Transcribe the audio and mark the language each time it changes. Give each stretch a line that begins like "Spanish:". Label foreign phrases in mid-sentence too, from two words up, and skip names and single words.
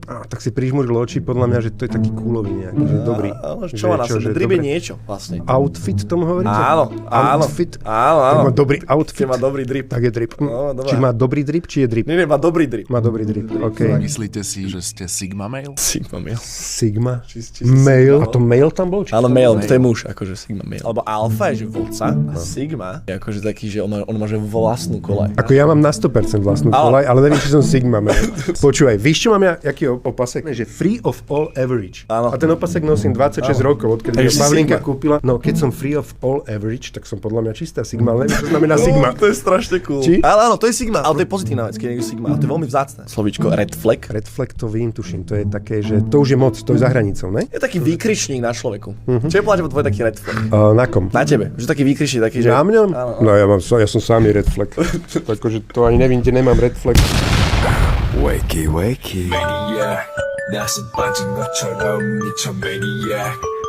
Slovak: Tak si prižmuril oči, podľa mňa, že to je taký coolový nejaký, že dobrý. Ale čo má na sebe? Drip je niečo vlastne. Outfit tomu hovoríte? Áno. Outfit? Áno. Tak má dobrý outfit. Keď má dobrý drip. Tak je drip. No, či má dobrý drip, či je drip? Nie, má dobrý drip. Má dobrý drip, OK. Myslíte si, že ste Sigma Male? Sigma Male. Sigma? Male? A to male tam bol? Áno, male, to je muž, akože Sigma Male. Alebo alfa je, že vodca. A Sigma je akože taký, že on má že vlastnú kolaj. Ako ja mám na 100% vlastnú kolaj, ale neviem, či som Sigma Man. Počúvaj, víš, čo mám ja, aký opasek?
English: Že free of all average.
Slovak: Áno. A ten opasek nosím 26 rokov, odkedy ho Pavlinka kúpila. No, keď som
English: free of all average,
Slovak: tak som podľa mňa čistá Sigma, ale neviem, čo znamená Sigma. To je strašne cool. Či? Ale áno, to je Sigma, ale to je pozitívna vec, keď je Sigma, ale to je veľmi vzácne. Slovíčko
English: red flag. Red flag
Slovak: to vím, tuším, to je také, že to už je moc, to je za hranicou, ne? Je taký výkričník na človeku. Čo je povedať, že tvoj taký
English: red flag?
Slovak: Na kom? Na tebe, že taký výkričník, taký, že... Na mňom? Áno. No ja som sám
English: red flag.
Slovak: Takže to ani nevím, kde nemám
English: red flag. Wakey, wakey. Maniac,
Korean: 나는 빠진 것처럼 미쳐 maniac.